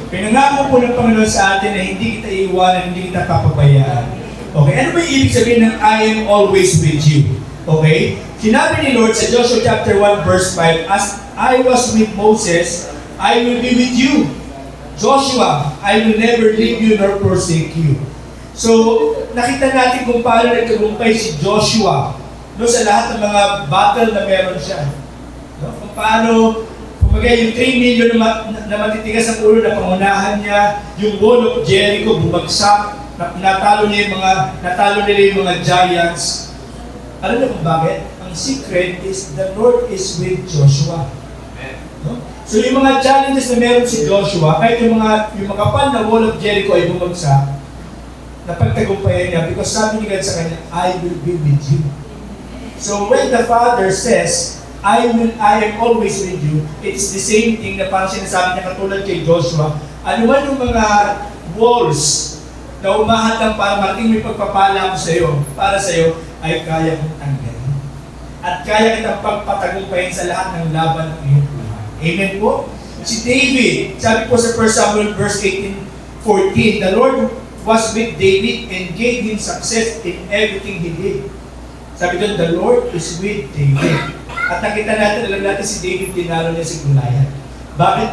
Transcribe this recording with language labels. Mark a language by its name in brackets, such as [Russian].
[Filipino] Pinangako po ng Panginoon sa atin na hindi kita iiwanan, hindi kita papabayaan. Okay? Ano ba yung ibig sabihin ng [English] I am always with you? [Filipino] Okay? Sinabi ni Lord sa Joshua [English] chapter 1 verse 5, as I was with Moses, I will be with you. Joshua, I will never leave you nor forsake you. [Filipino] So, nakita natin kung paano nagtagumpay si Joshua sa lahat ng mga battle na meron siya. Kung paano, kumbaga yung 3 million na matitigas ang ulo na pangunahan niya, yung wall of Jericho bumagsak, natalo nila yung mga giants. Alam niyo kung bakit? [English] Ang secret is the Lord is with Joshua. [Filipino] So yung mga challenges na meron si Joshua, kahit yung makapal na wall of Jericho ay bumagsak, napagtagumpayan niya because sabi ni God sa kanya, [English] I will be with you. So when the Father says, I am always with you, it's the same thing [Filipino] na parang sinasabi niya katulad kay Joshua, ano man yung mga walls na umahadang para marating may pagpapala ko sa iyo, para sa iyo, ay kaya kong tanggalin. At kaya kitang pagpatagumpayan sa lahat ng laban ng iyong buhay. Amen po? Si David, sabi po sa [English] 1 Samuel verse 18-14, the Lord was with David and gave him success in everything he did. [Filipino] Sabi doon, [English] the Lord is with David. [Filipino] At nakita natin, alam natin si David, tinalo niya si Goliath. Bakit?